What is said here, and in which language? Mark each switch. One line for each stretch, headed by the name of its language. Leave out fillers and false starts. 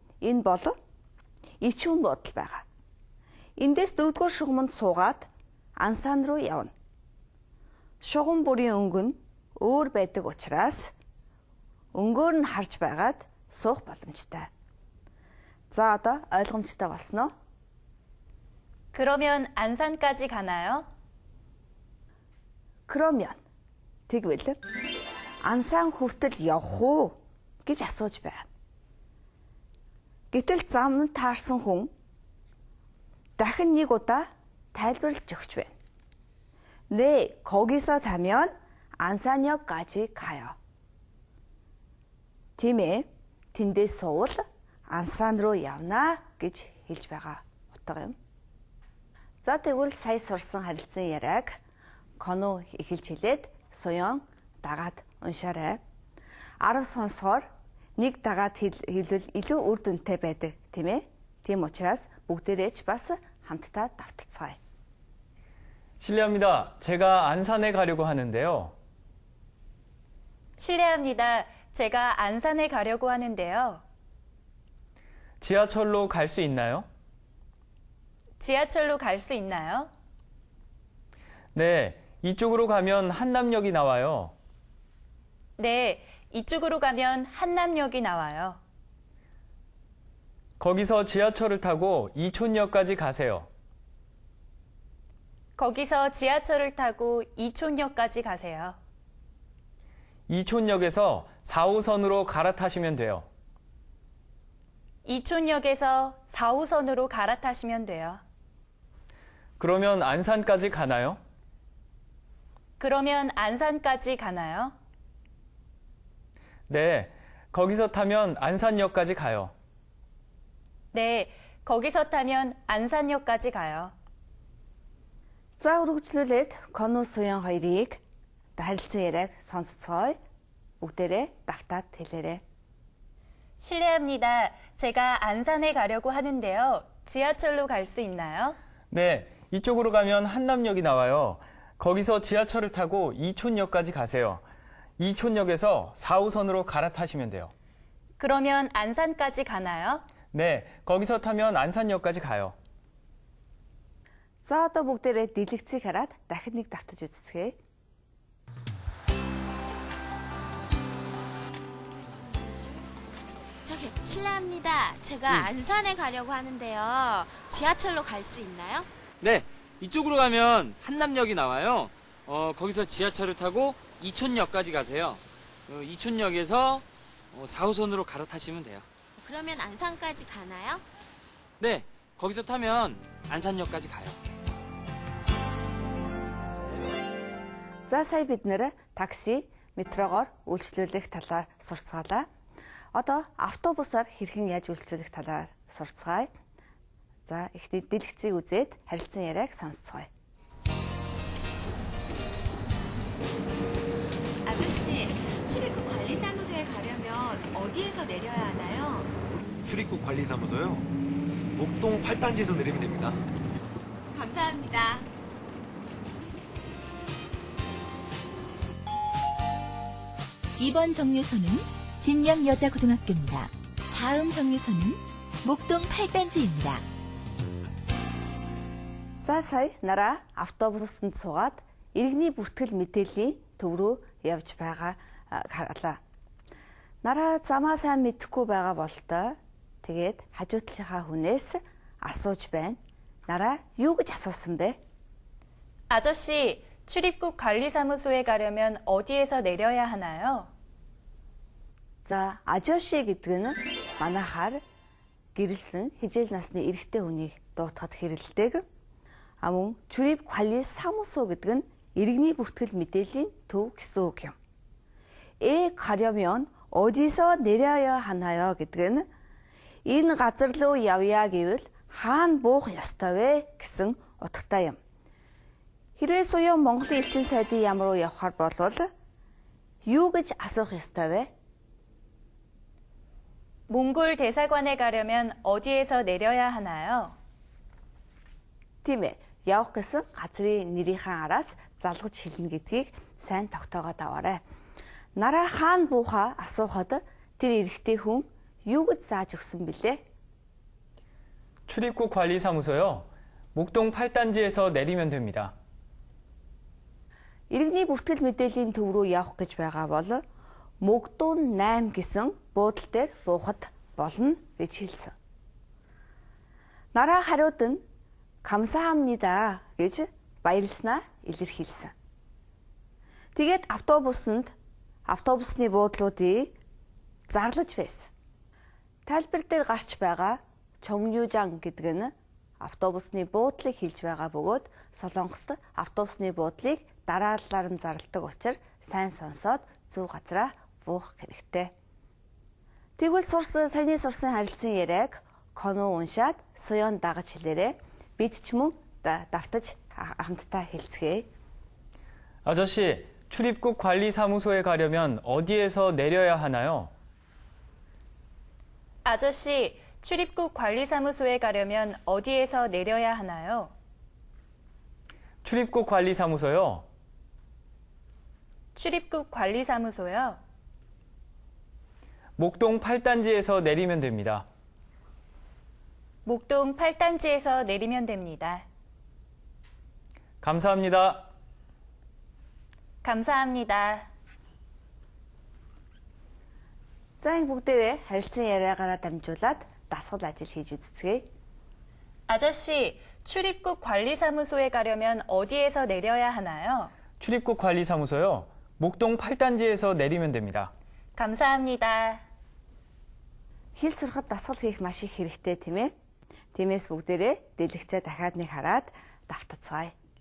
Mongolian: Энэ бол ичүүн буудал байгаа. Эндээс 4-р шугамд суугаад Ансан руу явна. Шугам бүрийн өнгө нь өөр байдаг учраас өнгөөр нь харж байгаад суух боломжтой. За одоо ойлгомжтой болсноо?
Korean: 그러면 안산까지 가나요? 그러면
Mongolian: тэгвэл Ансан хүртэл явах уу гэж асууж байна. Гэтэл замд таарсан хүн дахин нэг удаа тайлбарлаж өгч байна.
Korean: 네, 거기서 타면 안산역까지 가요.
Mongolian: Тийм ээ, тэндээс суувал Ансан руу явна гэж хэлж байгаа утга юм. За тэгвэл сая сурсан харилцан яриаг Коно эхэлж хэлээд Соён дагаад уншаарай. 10 сонсохоор нэг дагаад хэлвэл илүү үр дүнтэй байдаг, тийм ээ? Тийм учраас бүгдээрээ ч бас хамтдаа давталцгаая.
Korean: 실례합니다. 제가 안산에 가려고 하는데요. 실례합니다. 제가 안산에 가려고 하는데요. 지하철로 갈 수 있나요? 지하철로 갈 수 있나요? 네, 이쪽으로 가면 한남역이 나와요. 네, 이쪽으로 가면 한남역이 나와요. 거기서 지하철을 타고 이촌역까지 가세요. 거기서 지하철을 타고 이촌역까지 가세요. 이촌역에서 4호선으로 갈아타시면 돼요. 이촌역에서 4호선으로 갈아타시면 돼요. 그러면 안산까지 가나요? 그러면 안산까지 가나요? 네, 거기서 타면 안산역까지 가요. 네, 거기서 타면 안산역까지 가요.
Mongolian: За үргэлжлүүлээд Кону Суян хоёрыг харилцан яриаг сонсцгоё. бүгдээрээ давтаад хэлээрэй.
Korean: 실례합니다. 제가 안산에 가려고 하는데요. 지하철로 갈 수 있나요? 네, 이쪽으로 가면 한남역이 나와요. 거기서 지하철을 타고 이촌역까지 가세요. 이촌역에서 4호선으로 갈아타시면 돼요. 그러면 안산까지 가나요? 네, 거기서 타면 안산역까지 가요.
Mongolian: За одоо бүгдээрээ дэлгэцийг хараад дахин нэг давтаж үзцгээе.
Korean: 저기, 실례합니다. 제가 안산에 가려고 하는데요. 지하철로 갈 수 있나요? 네, 이쪽으로 가면 한남역이 나와요. 거기서 지하철을 타고 이촌역까지 가세요. 이촌역에서 4호선으로 갈아타시면 돼요. 그러면 안산까지 가나요? 네, 거기서 타면 안산역까지 가요.
Mongolian: За сая бид нэр такси, метрогоор үйлчлүүлэх талаар сурцгаалаа. Одоо автобусаар хэрхэн яаж үйлчлүүлэх талаар сурцгаая. За эхний дэлгэцийг үзээд харилцан яриаг сонсцгоё.
Korean: 아저씨, 출입국 관리사무소에 가려면 어디에서 내려야 하나요? 출입국 관리사무소요? 목동 8단지에서 내리면 됩니다. 감사합니다. 이번 정류소는 진명여자고등학교입니다. 다음 정류소는 목동 8단지입니다.
Mongolian: За сая нараа автобусанд суугаад иргэний бүртгэл мэдээллийн төв рүү явж байгаа харлаа. Нараа замаа сайн мэдэхгүй байгаа болтой. Тэгээд хажуудлынхаа хүнээс асууж байна. нараа юу гэж асуусан бэ?
Korean: 아저씨, 출입국 관리사무소에 가려면 어디에서 내려야 하나요?
Mongolian: За, 아저씨 гэдэг нь манайхаар гэрэлсэн хижээл насны эрэгтэй хүнийг дуутахад хэрэглэдэг. Мөн 출입 관리 사무소 гэдэг нь иргэний бүртгэл мэдээллийн төв гэсэн үг юм.
Korean: 가려면 어디서 내려야 하나요
Mongolian: гэдэг нь энэ газар руу явъя гэвэл хаана буух ёстой вэ гэсэн утгатай юм. Хэрвээ суян Монголын элчин сайдын яам руу явхаар болвол юу гэж асуух ёстой вэ?
Korean: 몽골 대사관에 가려면 어디에서 내려야 하나요?
Mongolian: Тийм ээ. Явах гэсэн газрын нэрийнхээ араас залгаж хэлнэ гэдгийг сайн тогтоогоод аваарай. Нараа хаана буухаа асуухад тэр эрэгтэй хүн юу гэж зааж өгсөн бilé?
Korean: 출입국 관리사무소요. 목동 8단지에서 내리면 됩니다.
Mongolian: Иргэний бүртгэл мэдээллийн төв рүү явах гэж байгаа бол Мөгдүүн 8 гэсэн буудлын дээр буухад болно гэж хэлсэн. Нараа хариуд нь 감사합니다 гэж баярлснаа илэрхийлсэн. Тэгээд автобусны буудлуудыг зарлаж байсан. Тайлбар дээр гарч байгаа 정류장 гэдэг нь автобусны буудлыг хэлж байгаа бөгөөд Солонгост автобусны буудлыг дараалалаар нь зарладаг учраас сайн сонсоод зөв газараа буух хэрэгтэй. Тэгвэл саяны сурсан харилцан яриаг коно уншаад суян дагаж хэлээрэй. Бид ч мөн давтаж хамтдаа хэлцгээе.
Korean: 아저씨, 출입국 관리사무소에 가려면 어디에서 내려야 하나요? 아저씨, 출입국 관리사무소에 가려면 어디에서 내려야 하나요? 출입국 관리사무소요. 출입국 관리사무소요. 목동 8단지에서 내리면 됩니다. 목동 8단지에서 내리면 됩니다. 감사합니다. 감사합니다.
Mongolian: За энэ бүгдээрээ харилцан яриагаараа дамжуулаад дасгал ажил хийж үзцгээе.
Korean: 아저씨, 출입국 관리사무소에 가려면 어디에서 내려야 하나요? 출입국 관리사무소요. 목동 8단지에서 내리면 됩니다. 감사합니다.
Mongolian: Хэл сурахад дасгал хийх маш их хэрэгтэй тийм ээ. Тиймээс бүгдээрээ дэлгэцээ дахиад нэг хараад давтацгаая.